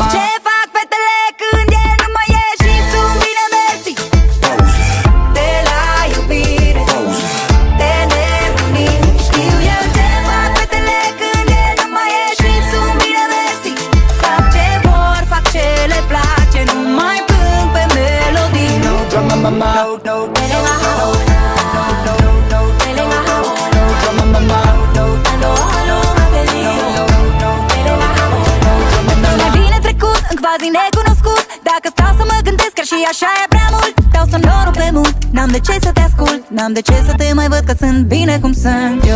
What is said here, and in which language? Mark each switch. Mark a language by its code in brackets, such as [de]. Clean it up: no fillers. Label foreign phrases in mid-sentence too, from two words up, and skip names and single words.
[ro] Ce fac fetele când el nu mai e și sunt bine mersi? De la iubire, de nebunii. Știu eu ce fac fetele când el nu mai e și sunt bine mersi. Fac ce vor, fac ce le place, nu mai plâng pe melodii. [en] No drama mama, [ro] no quasi necunoscut. Dacă stau să mă gândesc, chiar și așa e prea mult. Dau sonorul pe mult, n-am de ce să te ascult, n-am de ce să te mai văd că sunt bine cum sunt eu.